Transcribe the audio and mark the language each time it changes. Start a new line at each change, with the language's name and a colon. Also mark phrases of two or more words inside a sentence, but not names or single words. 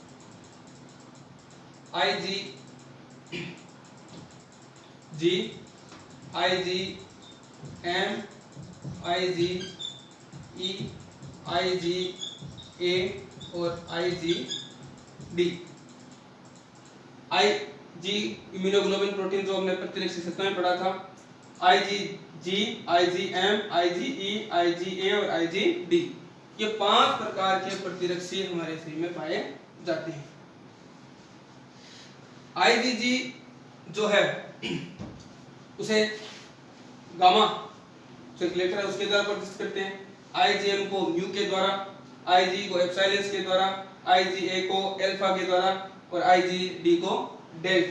Hindi: IG, G, IG, M, IG, E, IG, A और IG, D। IG इम्यूनोग्लोबिन प्रोटीन जो हमने प्रतिरक्षी सत्ता में पढ़ा था, IgG, IgM, IgE, IgA और IgD, ये 5 प्रकार के प्रतिरक्षी हमारे शरीर में पाए जाते हैं। IgG जो है उसे गामा सर्कुलेटर है उसके द्वारा प्रदर्शित करते हैं, IgM को म्यू के द्वारा, IgE को एप्सिलॉन के द्वारा, IgA को अल्फा के द्वारा और IgD को डेल्टा।